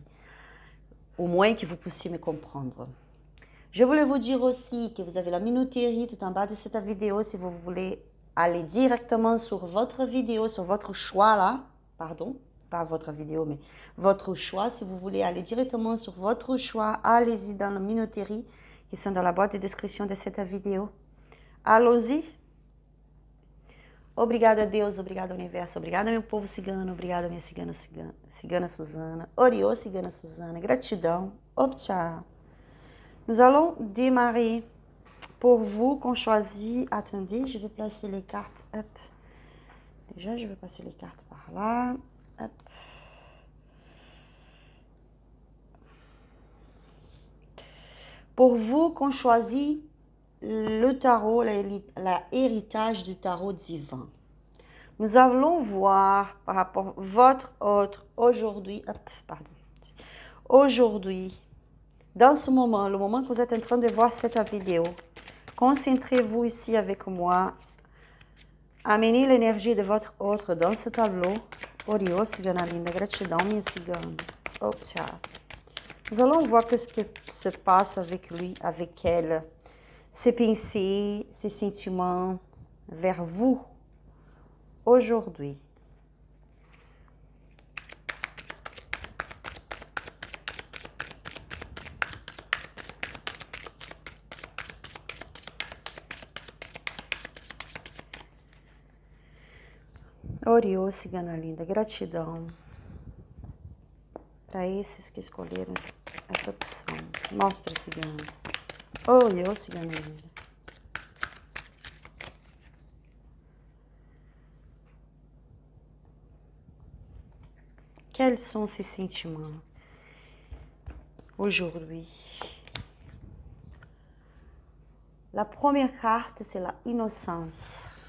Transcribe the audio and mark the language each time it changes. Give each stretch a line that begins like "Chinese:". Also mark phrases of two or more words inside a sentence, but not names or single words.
French: Au moins que vous puissiez me comprendre. Je voulais vous dire aussi que vous avez la minuterie tout en bas de cette vidéo si vous voulez aller directement sur votre vidéo, sur votre choix là, pardon. pas votre vidéo, mais votre choix. Si vous voulez aller directement sur votre choix, allez-y dans la minuterie qui sont dans la boîte de descrição de cette vidéo. Allons-y.
Portuguese: Obrigada a Deus, obrigada ao universo, obrigada meu povo cigano, obrigada minha cigana Suzana, Oriô cigana Suzana, gratidão, tchau.
French: Nous allons démarrer. Pour vous qu'on choisit, attendez, je vais placer les cartes, hop. Déjà, je vais passer les cartes par là, hop. Pour vous qu'on choisit le tarot, l'héritage du tarot divin. Nous allons voir par rapport à votre autre aujourd'hui, aujourd'hui, dans ce moment, le moment que vous êtes en train de voir cette vidéo, concentrez-vous ici avec moi, amenez l'énergie de votre autre dans ce tableau.
Portuguese: Oriô, cigana linda, gratidão, minha cigana. Oh, tchau.
French: Nous allons voir ce qui se passe avec lui, avec elle. Ses pensées, ses sentiments vers vous aujourd'hui.
Portuguese: Oriô, cigana linda, gratidão para esses que escolheram essa opção. Mostra, cigana. Oriô, cigana linda.
French: Quels sont ces sentiments aujourd'hui? La première carte, c'est la innocence.